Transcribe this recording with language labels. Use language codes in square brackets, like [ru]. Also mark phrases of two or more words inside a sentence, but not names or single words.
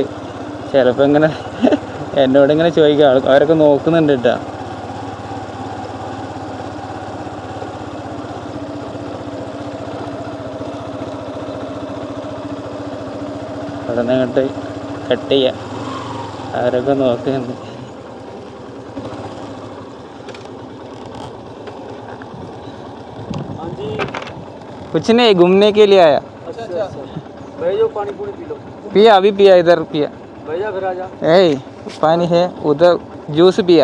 [ml] ചിലപ്പോൾ ഇങ്ങനെ എന്നോടിങ്ങനെ ചോദിക്കുക, അവരൊക്കെ നോക്കുന്നുണ്ട് കേട്ടോ. അവിടെ നിന്ന് അങ്ങോട്ട് കട്ട് ചെയ്യാം. അവരൊക്കെ നോക്കുന്നുണ്ട്. [hi] कुछ नहीं, घूमने के लिए आया। अच्छा भाई, पानी पूरी पी लो। पिया, अभी पिया, इधर पिया। भैया फिर आजा। पानी है उधर, जूस पिया।